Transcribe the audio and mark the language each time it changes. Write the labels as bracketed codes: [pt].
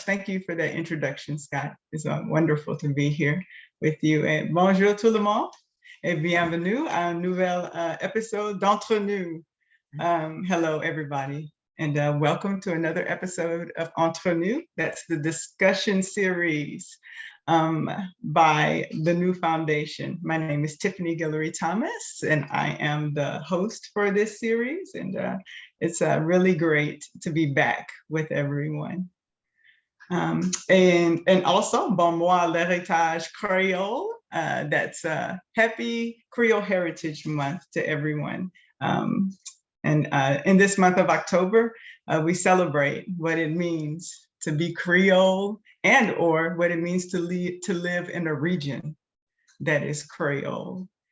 [en] Thank you for that introduction, Scott. It's wonderful to be here with you. [fr] And bonjour tout le monde et bienvenue à un nouvel épisode d'Entre Nous. [en] Hello, everybody, and welcome to another episode of Entre Nous. That's the discussion series by the Nous Foundation. My name is Tiffany Guillory Thomas, and I am the host for this series. And it's really great to be back with everyone. And also, [fr] bon moi l'héritage créole. [en] That's Happy Creole Heritage Month to everyone. And in this month of October, we celebrate what it means to be Creole and or what it means to live in a region that is Creole.